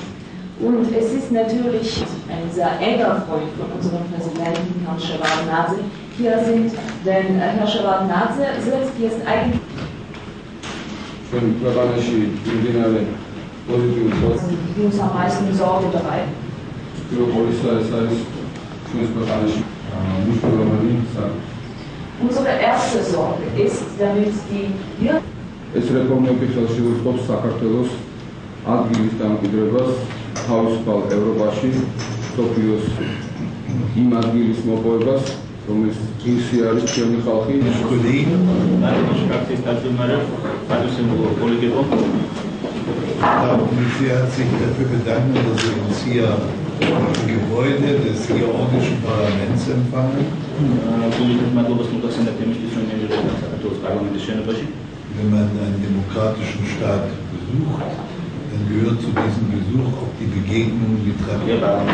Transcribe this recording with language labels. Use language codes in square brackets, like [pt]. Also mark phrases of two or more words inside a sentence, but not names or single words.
[de] Und es ist natürlich ein sehr enger Freund von unserem Präsidenten Herrn Shevardnadze hier sind, denn Herr Shevardnadze setzt jetzt eigentlich [ka] ჩვენ ქვეყანაში მიმდინარე პოზიტიური პროცესები [de] die uns am meisten Sorge bereiten. [ka] ეს არის ჩვენს ქვეყანაში მნიშვნელოვანი საქმე. [de] Unsere erste Sorge ist, damit die [ka] ეს რეფორმები ხელში უწყობს საქართველოს ადგილის დამკვიდრებას თავისუფალ ევროპაში, მსოფლიოს იმ ადგილის მოპოვებას, რომელიც ისე არის ჩვენი ხალხი. [de] Sie hat sich dafür bedankt, dass Sie uns hier im Gebäude des georgischen Parlaments empfangen. Wenn man einen demokratischen Staat besucht, dann gehört zu diesem Besuch auch die Begegnung mit Tradition.